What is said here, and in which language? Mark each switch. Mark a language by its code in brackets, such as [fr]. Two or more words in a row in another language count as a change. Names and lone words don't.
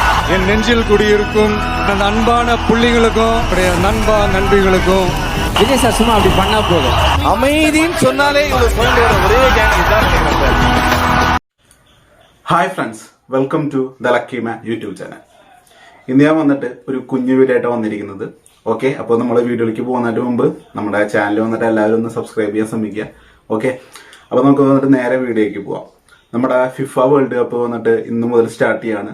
[ta] என் நெஞ்சில் குடியிருக்கும் அந்த அன்பான புள்ளிகளுக்கும் நண்பா நண்பிகளுக்கும் விஜய் சார் சும்மா அப்படி பண்ணா போதும். அமைதின்னு சொன்னாலே இவ்வளவு பாயிண்ட் வர ஒரே கேங் தான். [en] Hi friends, welcome to the Lucky Man YouTube channel. [ml] ഇന്ന് ഞാൻ വന്നിട്ട് ഒരു കുഞ്ഞു വീഡിയോ ആയിട്ടാണ് വന്നിരിക്കുന്നത്. ഓക്കെ, അപ്പോൾ നമ്മൾ വീഡിയോയിലേക്ക് പോകുന്നതിന് മുമ്പ് നമ്മുടെ ചാനൽ വന്നിട്ട് എല്ലാവരും ഒന്ന് സബ്സ്ക്രൈബ് ചെയ്യാൻ ശ്രമിക്കുക. ഓക്കെ, അപ്പോൾ നമുക്ക് വന്നിട്ട് നേരെ വീഡിയോയ്ക്ക് പോവാം. നമ്മുടെ ഫിഫ വേൾഡ് കപ്പ് വന്നിട്ട് ഇന്ന് മുതൽ സ്റ്റാർട്ട് ചെയ്യാണ്.